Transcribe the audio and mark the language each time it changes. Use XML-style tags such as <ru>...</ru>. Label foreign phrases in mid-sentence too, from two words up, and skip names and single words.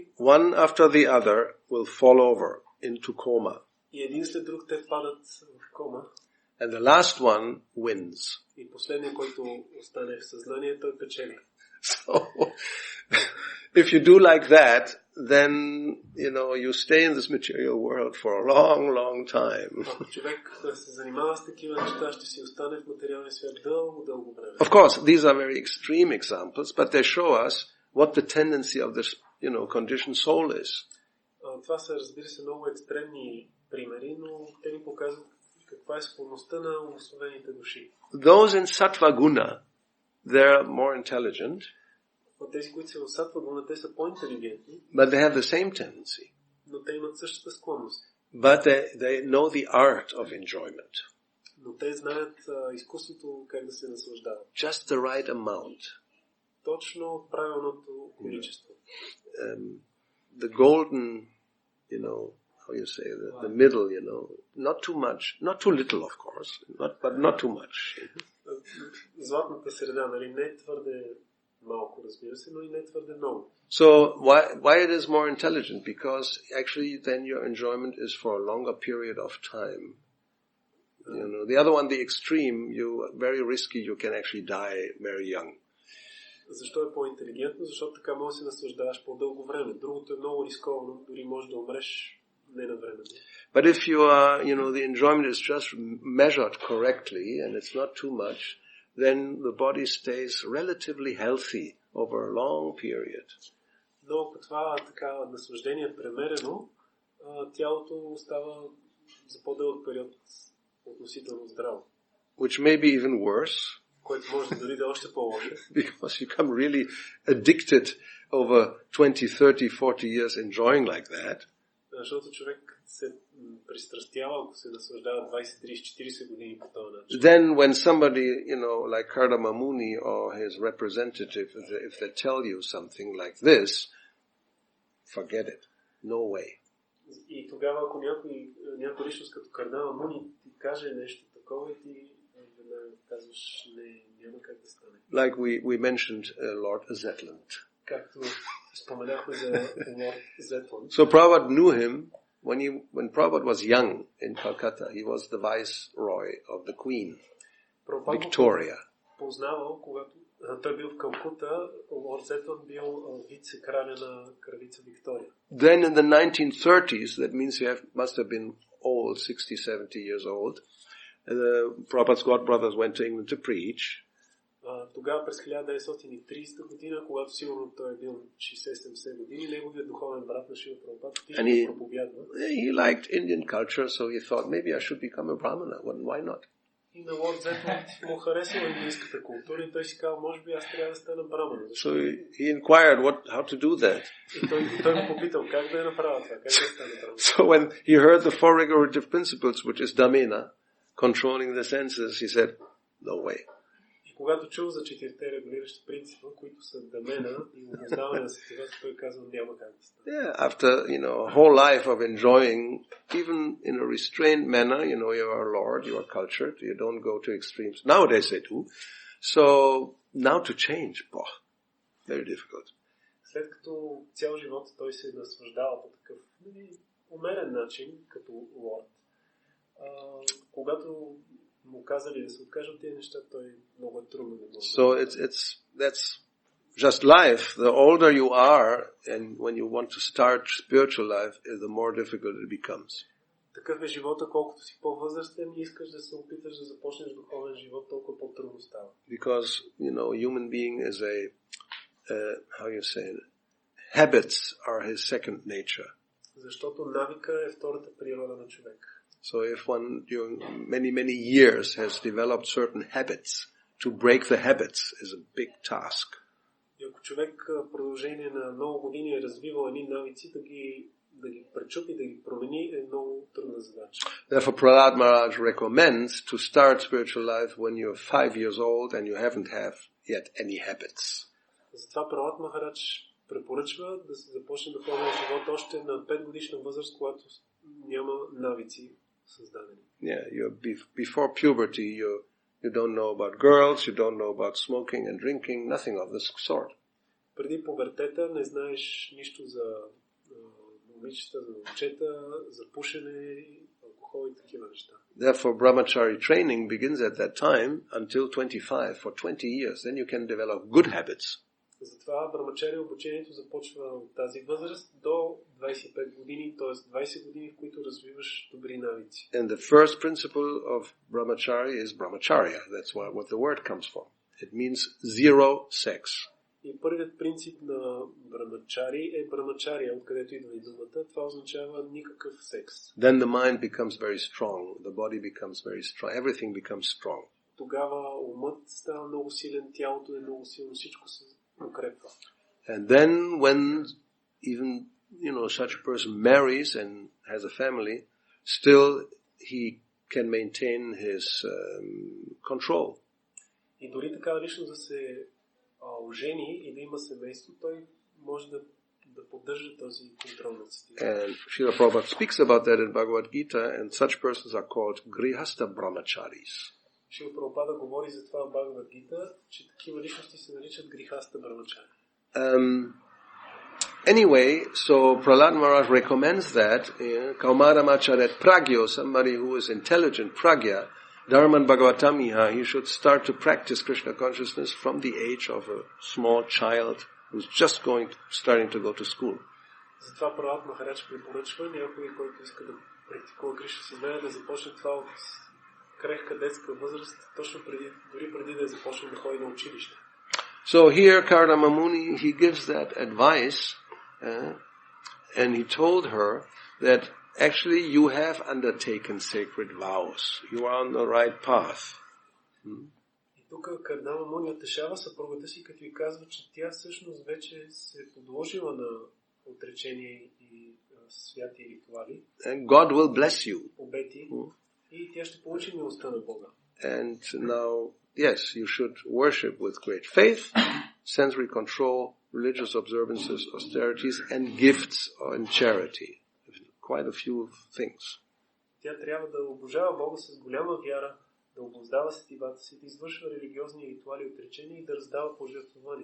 <en>And one after the other will fall over into coma.</en> <bg>И един след друг те падат в кома.</bg> <en>And the last one wins.</en> <bg>И последният, който остане в съзнание, той печели.</bg> <en>So, if you do like that, then, you stay in this material world for a long, long time.</en> <bg>Ако човек се занимава с такива неща, ще си остане в материалния свят дълго, дълго време.</bg> <en>Of course, these are very extreme examples, but they show us what the tendency of this, conditioned soul is.</en> <bg>Това са, разбира се, много екстремни примери, но те ни показват каква е склонността на умствовените души.</bg> <en>Those in</en> <sa>Sattva Guna,</sa> <en>they're more intelligent.</en> <bg>Тези, които са в</bg> <sa>सत्त्व गुण,</sa> <bg>те са по-интелигентни.</bg> <en>But they have the same tendency.</en> <bg>Но те имат същата склонност.</bg> <en>But they know the art of enjoyment.</en> <bg>Но те знаят изкуството как да се наслаждават.</bg> <en>Just the right amount.</en> <bg>Точно правилното количество.</bg> <en>The golden, how you say, the middle, not too much, not too little, of course, but not too much.</en> <bg>Златната среда, нали, не твърде малко, разбира се, но и не твърде много.</bg> <en>So why it is more intelligent? Because actually then your enjoyment is for a longer period of time. The other one, the extreme, very risky, you can actually die very young.</en> <bg>Защо е по-интелигентно? Защото така може да се наслаждаваш по-дълго време. Другото е много рисковано, дори може да умреш не на време.</bg> <en>But if you are, the enjoyment is just measured correctly and it's not too much, then the body stays relatively healthy over a long period.</en> <bg>Но ако това така наслаждение е премерено, тялото остава за по-дълъг период относително здраво.</bg> <en>Which may be even worse.</en> <bg>Което може дори да е още по-лошо.</bg> <en>Because you become really addicted over 20, 30, 40 years enjoying like that.</en> <bg>Защото човек се пристрастява, ако се наслаждава 20, 30, 40 години по този начин.</bg> <en>Then when somebody, like Kardama Muni or his representative, if they tell you something like this, forget it. No way.</en> <bg>И тогава, ако някой личност като Кардама Муни ти каже нещо такова и ти казваш, няма как да стане.</bg> <en>Like we mentioned Lord Zetland.</en> <bg>Както споменахме за Лорд Зетланд.</bg> <en>So Prabhupada knew him when Prabhupada was young in Calcutta. He was the viceroy of the Queen, Victoria.</en> <bg>Познавал, когато той бил в Калкута, Лорд Зетланд бил вице-краля на кралица Виктория.</bg> <en>Then in the 1930s, that means he must have been old, 60, 70 years old. The Prabhupada's godbrothers went to England to preach.</en> <bg>Тогава през 1930 година, когато сигурно той е бил 60-70 години, неговият духовен брат на Шрила Прабхупада отишъл да проповядва.</bg> <en>He liked Indian culture, so he thought maybe I should become a brahmana. Why not?</en> <bg>И на Лорд Зетланд му харесва индийската култура и той си казал, може би аз трябва да стана брамана.</bg> <en>So he inquired how to do that.</en> <bg>И той го попитал как да я направя това, как да стане брамана.</bg> <en>So when he heard the four regulative principles, which is dhamena, controlling the senses, he said, no way.</en> <bg>Когато чул за четирите регулиращи принципа, които са дамена и обуздаване на сетивата, той казва, няма как да стане.</bg> <en>Yeah, after, a whole life of enjoying, even in a restrained manner, you are a lord, you are cultured, you don't go to extremes. Nowadays they do. So, now to change, very difficult.</en> <bg>След като цял живот той се наслаждава по такъв умерен начин, като лорд, когато му казали да се откажат тези неща, той много е трудно да го.</bg> <en>So that's just life. The older you are, and when you want to start spiritual life, the more difficult it becomes.</en> <bg>Такъв е живота, колкото си по-възрастен и искаш да се опиташ да започнеш духовен живот, толкова по-трудно става.</bg> <en>Because, human being is habits are his second nature.</en> <bg>Защото навика е втората природа на човек.</bg> <en>So if one during many, many years has developed certain habits, to break the habits is a big task.</en> <bg>И ако човек в продължение на много години е развивал едни навици, да ги пречупи, да ги промени, е много трудна задача.</bg> <en>Therefore Prahlad Maharaj recommends to start spiritual life when you're 5 years old and you haven't have yet any habits.</en> <bg>Затова Пралад Махарадж препоръчва да се започне духовния живот още на 5 годишна възраст, когато няма навици създадени.</bg> <en>Yeah, before puberty, you don't know about girls, you don't know about smoking and drinking, nothing of this sort.</en> <bg>Преди пубертета не знаеш нищо за момичета, за момчета, за пушене, алкохол и такива неща.</bg> <en>Therefore, brahmachari training begins at that time until 25, for 20 years. Then you can develop good habits.</en> <bg>Затова брамачари обучението започва от тази възраст до 25 години, т.е. 20 години, в които развиваш добри навици.</bg> <en>And the first principle of brahmachari is brahmacharya. That's what the word comes from. It means zero sex.</en> <bg>И първият принцип на брамачари е брамачария, откъдето идва и думата. Това означава никакъв секс.</bg> <en>Then the mind becomes very strong. The body becomes very strong. Everything becomes strong.</en> <bg>Тогава умът става много силен, тялото е много силно, всичко се укрепва.</bg> <en>And then when even, such a person marries and has a family, still he can maintain his control.</en> <bg>И дори такава личност да се ожени и да има семейство, той може да поддържа този контрол над сетивата.</bg> <en>And Srila Prabhupada speaks about that in Bhagavad Gita, and such persons are called</en> <sa>grihasta brahmacharis.</sa> <bg>Шрила Прабхупада говори за това в Бхагавад Гита, че такива личности се наричат</bg> <sa>गृहस्थ ब्रह्मचारी.</sa> <en>Anyway, so Prahlad Maharaj recommends that</en> <sa>Kaumadamacharet Pragyo,</sa> <en>somebody who is intelligent,</en> <sa>Pragya, Dharman Bhagavatamiha,</sa> <en>he should start to practice Krishna consciousness from the age of a small child who's just starting to go to school.</en> <bg>Затова Пралад Махарадж препоръчва някой, който иска да практикува Кришна съзнание, да започне това от крехка детска възраст, точно дори преди да започне да ходи на училище.</bg> <en>So here Kardama Muni, he gives that advice, and he told her that actually you have undertaken sacred vows. You are on the right path.</en> <bg>И тук Кардама Муни утешава съпругата си, като й казва, че тя всъщност вече се е подложила на отречение и святи ритуали.</bg> <en>And God will bless you.</en> <bg>Обети. И тя ще получи милостта на Бога.</bg> <en>And now, yes, you should worship with great faith, sensory control, religious observances, austerities, and gifts and charity. Quite a few things.</en> <bg>Тя трябва да обожава Бога с голяма вяра, да обуздава сетивата си, да извършва религиозни ритуали и отречения и да раздава пожертвования.</bg>